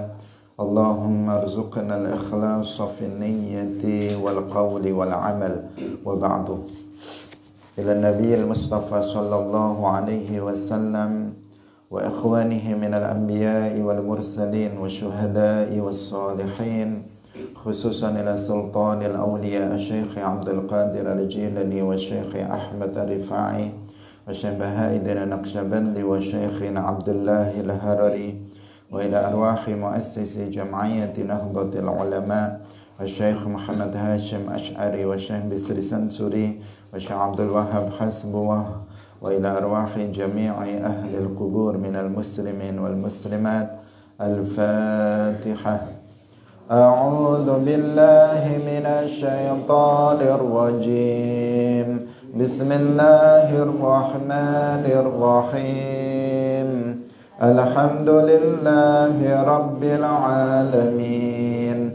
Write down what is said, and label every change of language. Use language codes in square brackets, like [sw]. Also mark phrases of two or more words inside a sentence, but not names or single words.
[ar] اللهم ارزقنا الإخلاص في النية والقول والعمل. وبعد. إلى النبي المصطفى صلى الله عليه وسلم وإخوانه من الأنبياء والمرسلين والشهداء والصالحين, khususan ila sultanil awliya Syekh Abdul Qadir al-Jilani wa Syekh Ahmad al-Rifai wa Syekh Bahaidin al-Naqsyabandi wa Syekh Abdullah al-Harari wa ila arwahi muassisi jam'iyyati Nahdlatul Ulama wa Syekh Muhammad Hashim Ash'ari wa Syekh Bisri Sansuri wa Syekh Abdul Wahhab Hasbuwah wa ila arwahi jami'i ahli al-qubur minal muslimin wal muslimat. الفاتحة. أعوذ بالله من الشيطان الرجيم. بسم الله الرحمن الرحيم. الحمد لله رب العالمين.